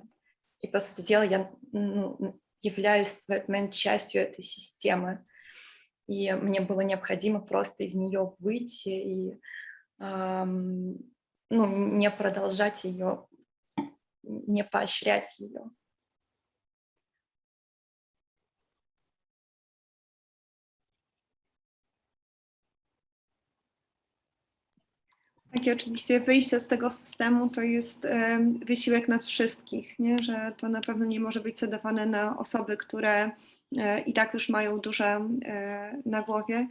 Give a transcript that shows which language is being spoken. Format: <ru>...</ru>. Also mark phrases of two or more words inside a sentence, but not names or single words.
<ru>И, по сути дела, я являюсь в этот момент частью этой системы. И мне было необходимо просто из нее выйти и не продолжать ее, не поощрять ее.</ru> <pl>Tak, i oczywiście wyjście z tego systemu to jest wysiłek nas wszystkich, nie? Że to na pewno nie może być cedowane na osoby, które i tak już mają duże na głowie.</pl>